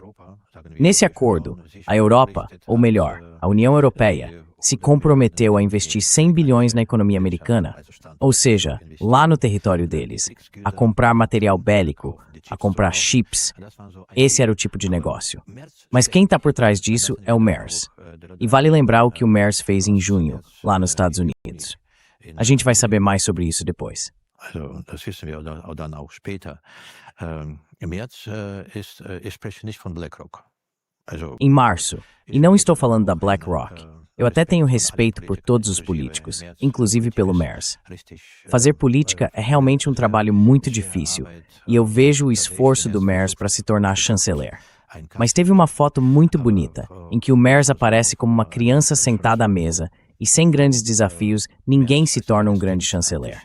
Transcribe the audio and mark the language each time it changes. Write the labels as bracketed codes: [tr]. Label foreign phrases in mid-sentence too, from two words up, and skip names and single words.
[pt] Nesse acordo, a Europa, ou melhor, a União Europeia, se comprometeu a investir 100 bilhões na economia americana, ou seja, lá no território deles, a comprar material bélico, a comprar chips. Esse era o tipo de negócio. Mas quem está por trás disso é o Merz. E vale lembrar o que o Merz fez em junho, lá nos Estados Unidos. A gente vai saber mais sobre isso depois. [de] Das wissen wir dann auch später. Im März ich spreche nicht von BlackRock. [pt] Em março, e não estou falando da BlackRock, eu até tenho respeito por todos os políticos, inclusive pelo Merz. Fazer política é realmente um trabalho muito difícil, e eu vejo o esforço do Merz para se tornar chanceler. Mas teve uma foto muito bonita, em que o Merz aparece como uma criança sentada à mesa, e sem grandes desafios, ninguém se torna um grande chanceler.